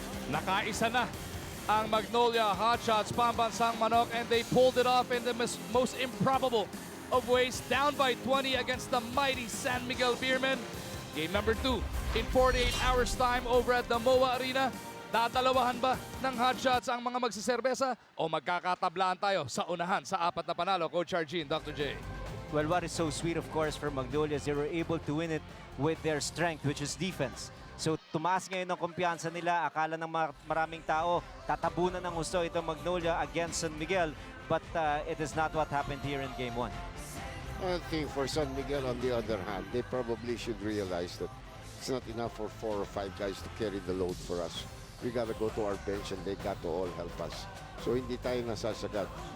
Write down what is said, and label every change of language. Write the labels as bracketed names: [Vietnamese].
[Filipino] Nakaisa na ang [English] Magnolia Hotshots Pambansang Manok, and they pulled it off in the most improbable of ways, down by 20 against the mighty San Miguel Beermen. Game number 2 in 48 hours time over at the MOA Arena. [Filipino] Tatalawahan ba ng Hotshots ang mga magsiserbesa o magkakatablaan tayo sa unahan sa 4 na panalo? [English] Coach RG and Dr. J. Well, what is so sweet, of course, for Magnolia is they were able to win it with their strength, which is defense. [Filipino] So, tumaas ngayon ang kumpiyansa nila. Akala ng maraming tao, tatabunan ng gusto itong Magnolia against San Miguel. [English] But it is not what happened here in Game 1. I think for San Miguel, on the other hand, they probably should realize that it's not enough for 4 or 5 guys to carry the load for us. We got to go to our bench and they got to all help us. [Filipino] So, hindi tayo nasasagat.